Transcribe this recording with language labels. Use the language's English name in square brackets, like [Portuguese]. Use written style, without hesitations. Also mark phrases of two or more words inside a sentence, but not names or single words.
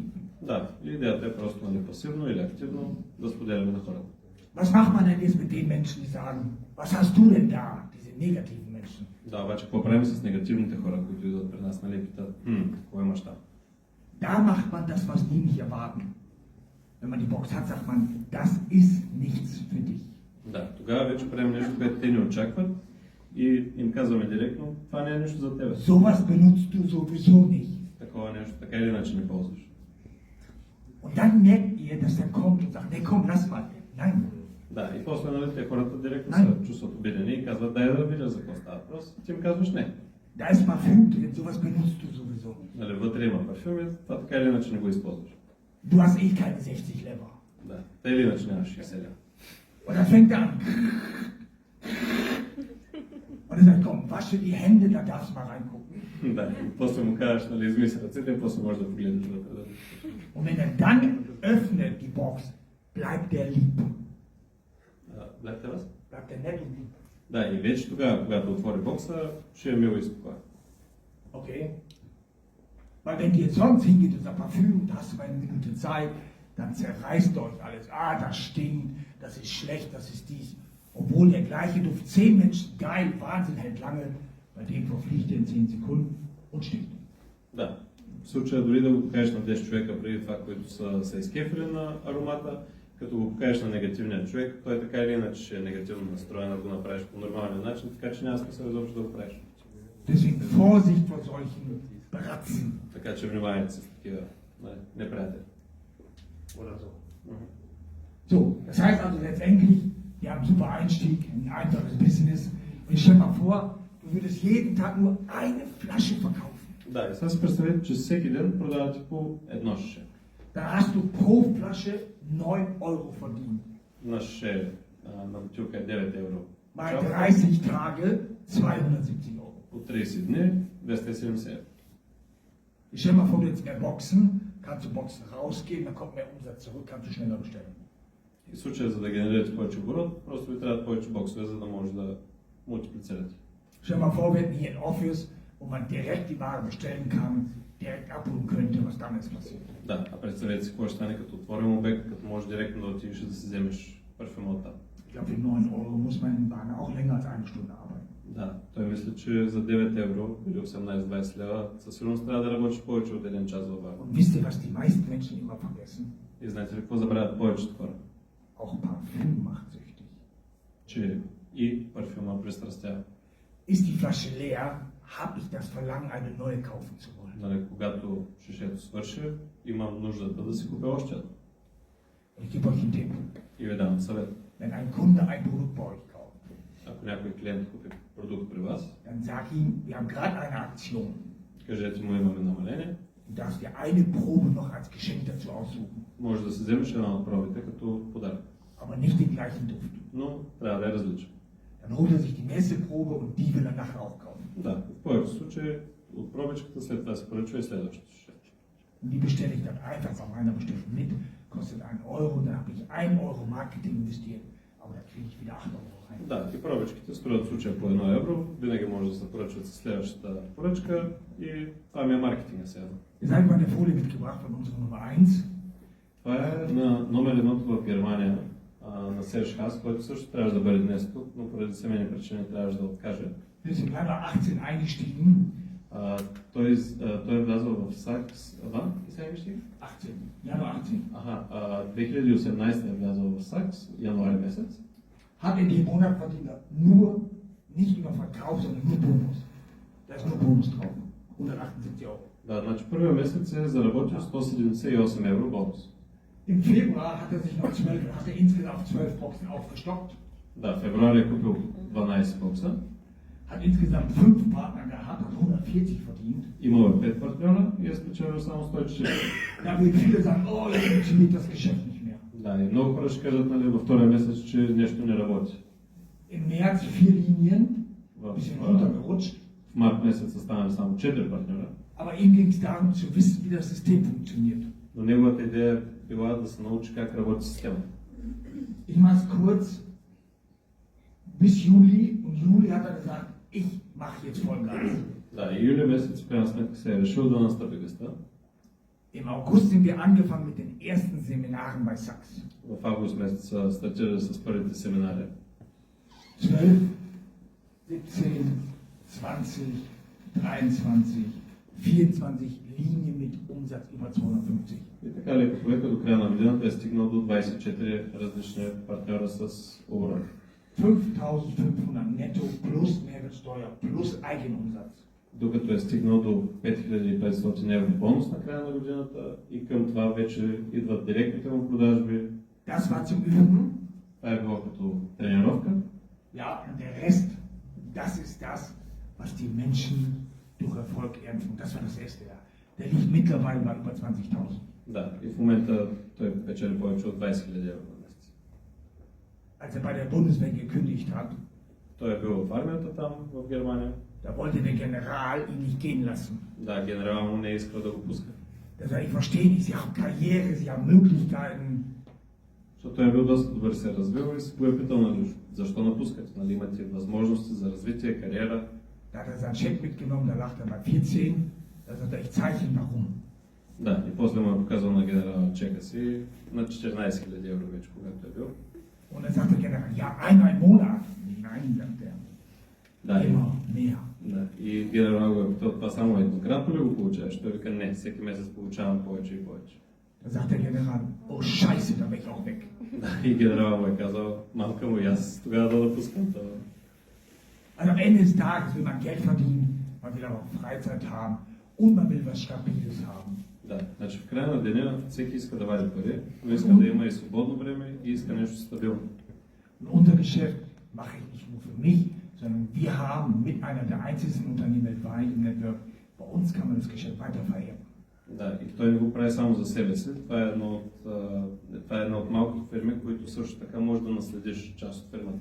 [Bulgarian] Да, идеята е просто нали, пасивно или активно да споделяме на хората. [German] Was macht man denn jetzt mit den Menschen, die sagen, was hast du denn da, diese negativen Menschen? [Bulgarian] Да, обаче какво правим с негативните хора, които идват при нас, нали, питат, какво имаш там? [German] Da macht man das, was die nicht erwarten. Wenn man die Box hat, sagt man, das ist nichts für dich. [Bulgarian] Да, тогава вече правим нещо, което те не очакват и им казваме директно, това не е нещо за тебе. [German] Sowas benutzt du sowieso nicht. [Bulgarian] Такова нещо, така или иначе не ползваш. [German] Und dann merkt ihr, dass der kommt und sagt, nee, komm, lass mal. Nein. [Bulgarian] Да, и после нали, те хората директно Най. се чувстват обидени и казват, дай да видя за какво става въпрос. Ти им казваш не. [German] Da ist Parfüm drin, sowas benutzt du sowieso. [Bulgarian] Нали, вътре има парфюм и това така или иначе не го използваш. [German] Du hast eh keine 60 Lever. [Bulgarian] Да, те или иначе нямаш 60 лева. [German] Und dann fängt er an. Und er sagt, komm, wasche die Hände, da darfst du mal reingucken. [Bulgarian] Да, и после му кажеш, нали, измисли ръцете и после можеш да погледнеш вътре. [German] Und wenn er dann öffnet die Box, bleibt der lieb. [Bulgarian] Гледате вас? [German] Bleibt der nett und lieb. [Bulgarian] Да, и вече тогава, когато отвори бокса, ще е мило и спокойно. [German] Okay? Weil wenn ihr sonst hingeht und sagt, Parfüm, da hast du mal eine Minute Zeit, dann zerreißt euch alles. Ah, das stinkt, das ist schlecht, das ist dies. Obwohl der gleiche Duft 10 Menschen, geil, Wahnsinn, hält lange, bei dem verfliegt er in 10 Sekunden und stinkt. [Bulgarian] Да. В случая дори да го покажеш на 10 човека преди това, които са изкефили на аромата, като го покажеш на негативния човек, той така или иначе ще е негативно настроен, да го направиш по нормален начин, така че няма смисъл изобщо да го правиш. [German] Deswegen Vorsicht vor solchen Bratzen. [Bulgarian] Така че внимавайте с такива неприятели. [German] Oder so. So, das heißt also letztendlich, wir haben einen super Einstieg, ein einfaches Business. Und ich stell mal vor, du würdest jeden Tag nur eine Flasche verkaufen. [Bulgarian] Да, и сега си представете, че всеки ден продавате по едно шише. [German] Dann hast du pro Flasche 9 Euro verdient. [Bulgarian] На шише на бутилка е 9 евро. [German] Bei 30 Tage 270 Euro. [Bulgarian] По 30 дни 270 евро. [German] Ich stell mal vor, du jetzt mehr Boxen, kannst du Boxen rausgehen, dann kommt mehr Umsatz zurück, kannst du schneller bestellen. [Bulgarian] И в случая, за да генерирате повече оборот, просто ви трябват повече боксове, за да може да мултиплицирате. [German] Stell mal vor, wir hätten hier ein Office, wo man direkt die Ware bestellen kann, direkt abholen könnte, was dann jetzt passiert. [Bulgarian] Да, а представете си какво ще стане като отворим обект, като можеш директно да отидеш и да си вземеш парфюма оттам. [German] Ich glaube, für 9 Euro muss man in Bahn auch länger als eine Stunde arbeiten. [Bulgarian] Да, той мисля, че за 9 евро или 18-20 лева със сигурност трябва да работиш повече от един час във вагон. [German] Und wisst ihr, was die meisten Menschen immer vergessen? [Bulgarian] И знаете ли какво забравят повечето хора? [German] Auch Parfüm macht süchtig. [Bulgarian] Че и парфюма пристрастява. [German] Ist die Flasche leer, habe ich das Verlangen, eine neue kaufen zu wollen. [Bulgarian] Нали, когато шишето свърши, имам нуждата да си купя още едно. [German] Und ich gebe euch einen Tipp. [Bulgarian] И ви давам съвет. [German] Wenn ein Kunde ein Produkt bei euch kauft, [Bulgarian] Ако някой клиент купи продукт при вас, [German] dann sag ihm, wir haben gerade eine Aktion. [Bulgarian] кажете му имаме намаление, [German] Du darfst dir eine Probe noch als Geschenk dazu aussuchen. [Bulgarian] може да си вземеш една от пробите като подарък. [German] Aber nicht den gleichen Duft. [Bulgarian] Но трябва да е различен. [German] Dann holt er sich die Messeprobe und die will er nachher auch kaufen. [Bulgarian] Да, в повечето случаи от пробичката след това се поръчва и следващото шише. [German] Und die bestelle ich dann einfach bei meiner Bestellung mit, kostet 1 Euro, dann habe ich 1 Euro Marketing investiert, aber da kriege ich wieder 8 Euro rein. [Bulgarian] Да, и пробичките струват в случая по 1 евро, винаги може да се поръчват с следващата поръчка и това ми е маркетинга сега. [German] Jetzt habe ich mal eine Folie mitgebracht von unserer Nummer 1. [Bulgarian] Това е на номер 1 в Германия, на Серж Хас, който също трябваше да бъде днес тук, но поради семейни причини трябваше да откаже. [German] Wir sind im Januar 18 eingestiegen. [Bulgarian] Той е влязъл в Сакс, и сега ще? [German] 18, Januar 18. [Bulgarian] Аха, 2018 е влязъл в Сакс, януари месец. [German] Hat in dem Monat verdient er nur, nicht über Verkauf, sondern nur Bonus. Da ist nur Bonus drauf. 178 Euro. [Bulgarian] Да, значи първия месец е заработил 178 евро бонус. [German] Im Februar hat er sich noch 12, hat er insgesamt 12 Boxen aufgestockt. [Bulgarian] Да, в февруари е купил 12 бокса. [German] Hat insgesamt 5 Partner gehabt, hat 140 verdient. [Bulgarian] Имал е 5 партньора и е спечелил само 140. [German] Da will viele sagen, oh, jetzt funktioniert das Geschäft nicht mehr. [Bulgarian] Да, и много хора ще кажат, нали, във втория месец, че нещо не работи. [German] Im März 4 Linien, [Bulgarian] В, [German] bisschen runtergerutscht. [Bulgarian] в март месец са станали само 4 партньора. [German] Aber ihm ging es darum zu wissen, wie das System funktioniert. [Bulgarian] Но неговата идея била да се научи как работи системата. [German] Ich mache es kurz. Bis Juli, und Juli hat er gesagt, ich mache jetzt Vollgas. [Bulgarian] Да, и юли месец в крайна сметка се е решил да настъпи гъста. [German] Im August sind wir angefangen mit den ersten Seminaren bei Sachs. [Bulgarian] В август месец стартира с първите семинари. [German] 12, 17, 20, 23, 24 Linien mit Umsatz über 250. [Bulgarian] И така леко по леко до края на годината е стигнал до 24 различни партньора с оборот. [German] 5.500 netto plus Mehrwertsteuer plus Eigenumsatz. [Bulgarian] Докато е стигнал до 5500 евро бонус на края на годината и към това вече идват директните му продажби. [German] Das war zum Üben. [Bulgarian] Това е било като тренировка. [German] Ja, und der Rest, das ist das, was die Menschen durch Erfolg ernten. Das war das erste Jahr. Der liegt mittlerweile bei über 20.000. [Bulgarian] Да, и в момента той печели повече от 20 000 евро на месец. [German] Als er bei der Bundeswehr gekündigt hat, [Bulgarian] Той е бил в армията там, в Германия. [German] da wollte der General ihn nicht gehen lassen. [Bulgarian] Да, генерал му не е искал да го пуска. [German] Da sage ich, verstehe nicht, Sie haben Karriere, Sie haben Möglichkeiten. [Bulgarian] Защото той е бил доста добър, се е развил и се го е питал, нали, защо напускате, нали, имате възможности за развитие, кариера. [German] Da hat er seinen Scheck mitgenommen, da lacht er bei 14. Da sagt er, ich zeige ihm warum. [Bulgarian] Да, и после му е показал на генерала чека си на 14 000 евро вече, когато е бил. [German] Und dann sagt der General, ja, einmal im Monat. Nein, sagt er. [Bulgarian] Да, и, [German] Immer mehr. [Bulgarian] да, и генерал го е питал, това само еднократно ли го получаваш? Той вика, не, всеки месец получавам повече и повече. [German] Da sagt der General, oh Scheiße, da bin ich auch weg. [Bulgarian] Да, и генерал му е казал, малка му и аз тогава да напускам това. [German] Also am Ende des Tages will man Geld verdienen, man will aber auch Freizeit haben und man will was Stabiles haben. [Bulgarian] Да, значи в края на деня всеки иска да вади пари, но иска да има и свободно време и иска нещо стабилно. [German] Und unser Geschäft mache ich nicht nur für mich, sondern wir haben mit einer der einzigsten Unternehmen weltweit im Network, bei uns kann man das Geschäft weiter vererben. [Bulgarian] Да, и той не го прави само за себе си. Това е една от малкото фирми, които също така може да наследиш част от фирмата.